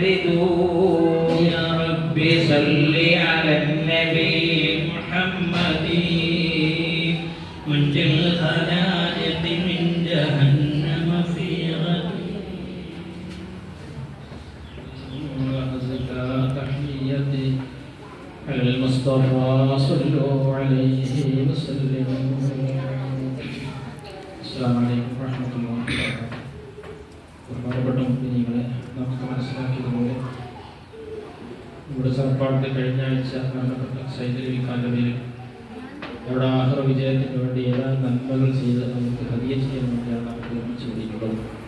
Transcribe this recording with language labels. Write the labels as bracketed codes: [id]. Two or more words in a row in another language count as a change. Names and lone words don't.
[ar] يا ربي صل على النبي محمد منجي الخلائق من جهنم في غدي. وأزكى تحيتي على المصطفى صلوا عليه وسلموا. السلام عليكم ورحمة الله وبركاته. [ml] ബഹുമാനപ്പെട്ട മുഅ്മിനീങ്ങളെ, നമുക്ക് മനസ്സിലാക്കിയതുപോലെ ഇവിടെ സർപ്പാട്ട് കഴിഞ്ഞ ആഴ്ച മരണപ്പെട്ട സയ്യിദ് അലി ഖാന്റെ പേരിൽ അവിടെ ആഖിറ വിജയത്തിന് വേണ്ടി ഏതാനും നന്മകൾ ചെയ്ത് നമുക്ക് ഹദിയ ചെയ്യാൻ വേണ്ടിയാണ് നമുക്ക് ഒരുമിച്ച് കൂടിയിട്ടുള്ളത്.